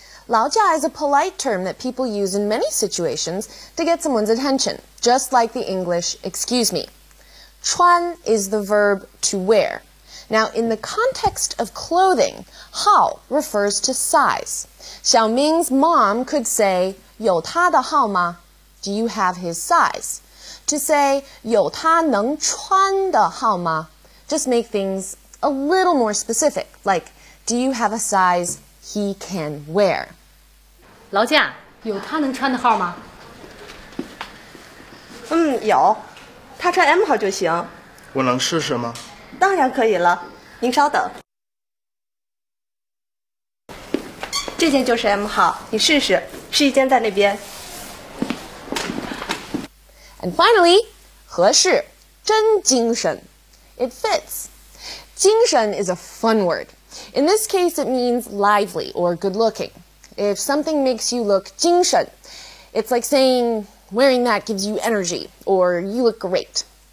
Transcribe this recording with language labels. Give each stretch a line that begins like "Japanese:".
English: 劳驾 is a polite term that people use in many situations to get someone's attention, just like the English excuse me. 穿 is the verb to wear. Now, in the context of clothing, 号 refers to size. Xiaoming's mom could say,
Chinese: 有他的号吗?
English: Do you have his size? To say,
Chinese: 有他能穿的号吗?
English: Just make things a little more specific, like, do you have a size he can wear?
Chinese: 劳驾有他能穿的号吗？有，他穿 M 号就行。我能试试吗？当然可以了，您稍等。这件就是 M 号，你试试，试衣间在那边。
English: And finally,
Chinese: 合适，真精神。
English: It fits. 精神 is a fun word. In this case, it means lively or good-looking. If something makes you look 精神, it's like saying wearing that gives you energy or you look great.